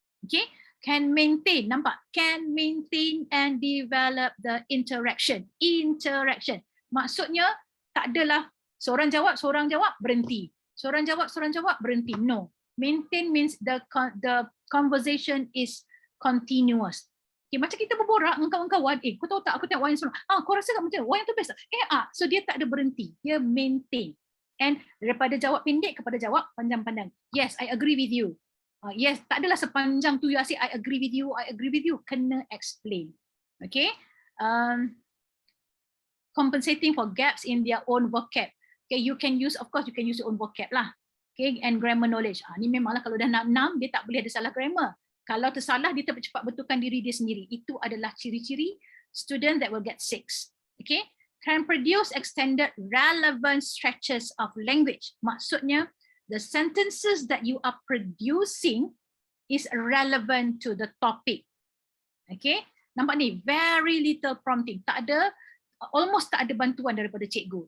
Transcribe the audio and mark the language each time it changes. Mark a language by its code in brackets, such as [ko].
[en] Okay, can maintain, nampak? Can maintain and develop the interaction. [ms] Maksudnya tak adalah seorang jawab, berhenti. Seorang jawab, berhenti. No. [en] Maintain means the conversation is continuous. [ms] Okay, macam kita berborak dengan kawan-kawan, kau tahu tak, aku tengok wayang seronok. Kau rasa tak macam wayang tu best? So dia tak ada berhenti. Dia maintain. And daripada jawab pendek kepada jawab panjang-panjang. [en] Yes, I agree with you. Yes, [ms] tak adalah sepanjang tu [en] you say I agree with you. [ms] Kena explain. Okay. [en] Compensating for gaps in their own vocab. Okay, you can use your own vocab lah. Okay, and grammar knowledge. [ms] Ni memanglah kalau dah 6, dia tak boleh ada salah grammar. Kalau tersalah, dia cepat betulkan diri dia sendiri. Itu adalah ciri-ciri [en] student that will get 6. Okay, can produce extended relevant stretches of language. Maksudnya, the sentences that you are producing is relevant to the topic. Okay, [ms] nampak ni, [en] very little prompting. [ms] Almost tak ada bantuan daripada cikgu.